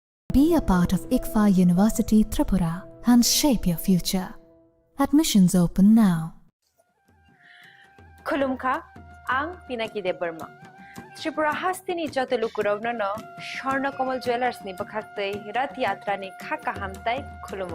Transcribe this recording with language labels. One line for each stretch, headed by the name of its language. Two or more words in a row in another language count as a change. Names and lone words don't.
English: Be a part of ICFA University Tripura and shape your future. Admissions open now.
Kok Borok: खुलुमखा आं पिनाकी देबबर्मा त्रिपुरा हास्तिनि जत लुकुरावनो स्वर्णकमल ज्वेलार्सनि बखाक्तै रथ यात्रानि खाका हामताय खुलुमु